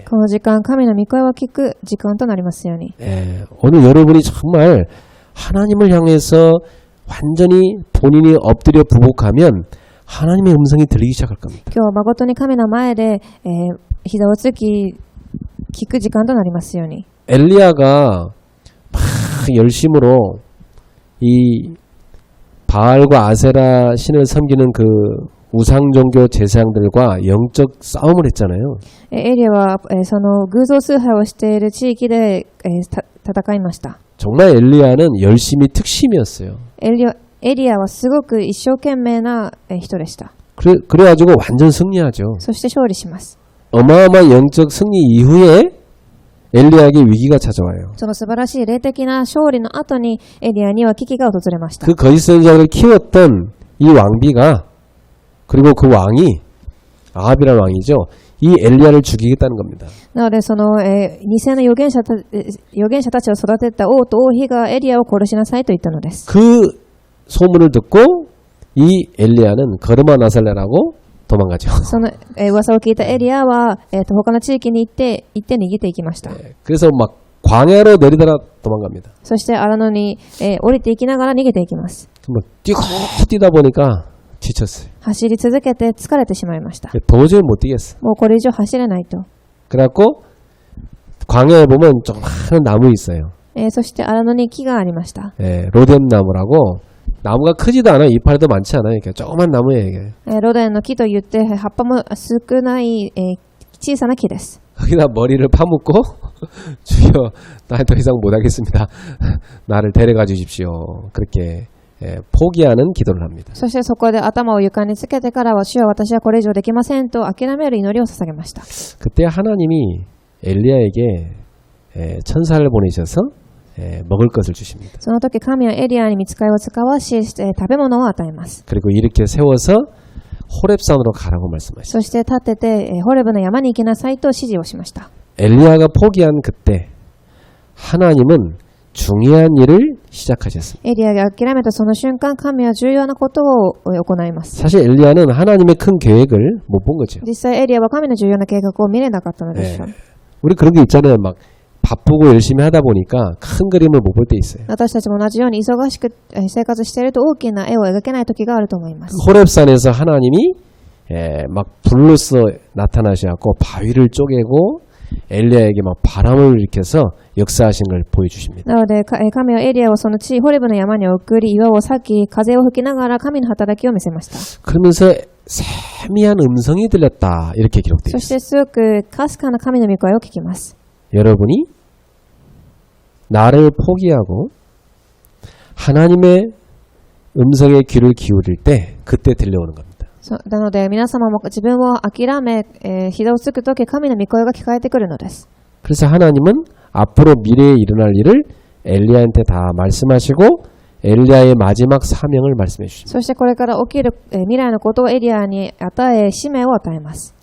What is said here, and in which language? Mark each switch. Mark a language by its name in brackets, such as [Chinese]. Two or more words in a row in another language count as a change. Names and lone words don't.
[Japanese] この時間神の御声を聞く時間となりますように。 [Korean] 오늘 여러분이 정말 하나님을 향해서 완전히 본인이 엎드려 부복하면 하나님의 음성이 들리기 시작할 겁니다. [Japanese] 今日は誠に神の前で、膝をつき聞く時間となりますように。 [Korean] 엘리야가 막 열심으로 이 바알과 아세라 신을 섬기는 그 우상종교 제사장들과 영적 싸움을 했잖아요. [Japanese] エリアはその偶像崇拝をしている地域で戦いました。 [Korean] 정말 엘리야는 열심히 특심이었어요. [Japanese] エリアはすごく一生懸命な人でした。 [Korean] 그래가지고 완전 승리하죠. [Japanese] そして勝利します。 [Korean] 어마어마한 영적 승리 이후에 엘리야에게 위기가 찾아와요. [Japanese] その素晴らしい霊的な勝利の後にエリアには危機が訪れました。 [Korean] 그 거짓 선지자를 키웠던 이 왕비가 그리고 그 왕이 아합이라는 왕이죠. 이 엘리야를 죽이겠다는 겁니다. [Japanese] なのでその、偽の預言者たちを育てた王と王妃がエリアを殺しなさいと言ったのです。 [Korean] 그 소문을 듣고 이 엘리야는 거르마 나살레라고 도망가죠. [Japanese] その、噂を聞いたエリアは、他の地域に行って逃げていきました。 [Korean] 그래서 막 광야로 내리다가 도망갑니다. [Japanese] そして荒野に、降りていきながら逃げていきます。 [Korean] 뭐 뛰다 보니까 지쳤어요. [Japanese] 走り続けて疲れてしまいました。 [Korean] 도저히 못 뛰겠어. [Japanese] もうこれ以上走れないと。 [Korean] 그래갖고 광야에 보면 조그마한 나무 있어요. [Japanese] そして荒野に木がありました。 [Korean] 로뎀나무라고 나무가 크지도 않아요. 이파리도 많지 않아요. 이렇게 조그만 나무예요. 이게. [Japanese] ロデンの木といって葉っぱも少ない、小さな木です。 [Korean] 거기다 머리를 파묻고 주여 나 더 이상 못하겠습니다. 나를 데려가 주십시오. 그렇게 포기하는 기도를 합니다. [Japanese] そしてそこで頭を床につけてからは主よ私はこれ以上できませんと諦める祈りを捧げました。 [Korean] 그때 하나님이 엘리야에게 천사를 보내셔서 먹을 것을 주십니다. [Japanese] その時神はエリアに御使いを使わし、食べ物を与えます。 [Korean] 그리고 이렇게 세워서 호렙산으로 가라고 말씀하시죠. [Japanese] そして立てて、ホレブの山に行きなさいと指示をしました。 [Korean] 엘리야가 포기한 그때 하나님은 중요한 일을 시작하셨습니다. [Japanese] エリアが諦めたその瞬間、神は重要なことを行います。 [Korean] 사실 엘리야는 하나님의 큰 계획을 못 본 거죠. [Japanese] 実際エリアは神の重要な計画を見れなかったのでしょう。 [Korean] 우리 그런 게 있잖아요. 막 바쁘고 열심히 하다 보니까 큰 그림을 못 볼 때 있어요. [Japanese] 私たちも同じように忙しく生活していると大きな絵を描けない時があると思います。 [Korean] 호렙산에서 하나님이 막 불로써 나타나셔갖고 바위를 쪼개고 엘리야에게 막 바람을 일으켜서 역사하신 걸 보여주십니다. [Japanese] なので神はエリアをその地ホレブの山に送り岩を裂き風を吹きながら神の働きを見せました。 [Korean] 그러면서 세미한 음성이 들렸다 이렇게 기록되어 [Japanese] そ [Korean] 있습니다. [Japanese] してすごくかすかな神の御声を聞きます。 [Korean] 여러분이 나를 포기하고 하나님의 음성에 귀를 기울일 때 그때 들려오는 겁니다. [Japanese] なので皆様も自分を諦め、膝をつくとき神の御声が聞かれてくるのです。 [Korean] 그래서 하나님은 앞으로 미래에 일어날 일을 엘리야한테 다 말씀하시고 엘리야의 마지막 사명을 말씀해 주십니다. [Japanese] そしてこれから起きる、未来のことをエリアに与え使命を与えます。